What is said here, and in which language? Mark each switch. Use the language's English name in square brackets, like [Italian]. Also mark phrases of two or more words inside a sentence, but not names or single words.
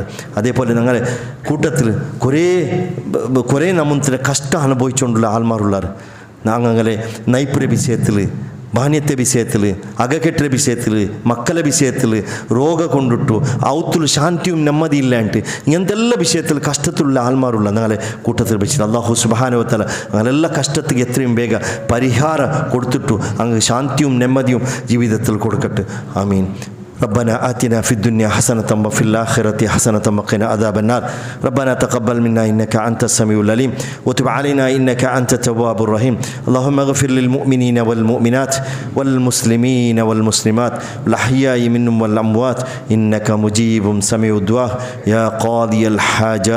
[Malayalam] അതേപോലെ ഞങ്ങളെ കൂട്ടത്തിൽ കുറേ നമ്മത്തിലെ കഷ്ടം അനുഭവിച്ചുകൊണ്ടുള്ള ആൾമാരുള്ളവർ ഞങ്ങളെ നൈപുര്യ വിഷയത്തിൽ, മാന്യത്തെ വിഷയത്തിൽ, അകക്കെട്ടിലെ വിഷയത്തിൽ, മക്കളെ വിഷയത്തിൽ, രോഗം കൊണ്ടിട്ടു ഔത്തുൽ ശാന്തിയും നെമ്മതിയില്ലാണ്ട് ഇങ്ങനത്തെ എല്ലാ വിഷയത്തിൽ കഷ്ടത്തിലുള്ള ആൾമാരുള്ള ഞങ്ങളെ കൂട്ടത്തിൽ വെച്ചിട്ട് [Arabic] الله سبحانه وتعالى [Malayalam] അങ്ങനെല്ലാ കഷ്ടത്തിൽ എത്രയും വേഗം പരിഹാരം കൊടുത്തിട്ടു അങ്ങ് ശാന്തിയും നെമ്മതിയും ജീവിതത്തിൽ കൊടുക്കട്ടെ. ആമീൻ. [Arabic] ربنا آتنا في الدنيا حسنة وفي الآخرة حسنة وقنا عذاب النار. ربنا تقبل منا إنك أنت السميع العليم وتب علينا إنك أنت التواب الرحيم. اللهم اغفر للمؤمنين والمؤمنات والمسلمين والمسلمات الأحياء منهم والأموات إنك مجيب سميع الدعاء يا قاضي الحاجات.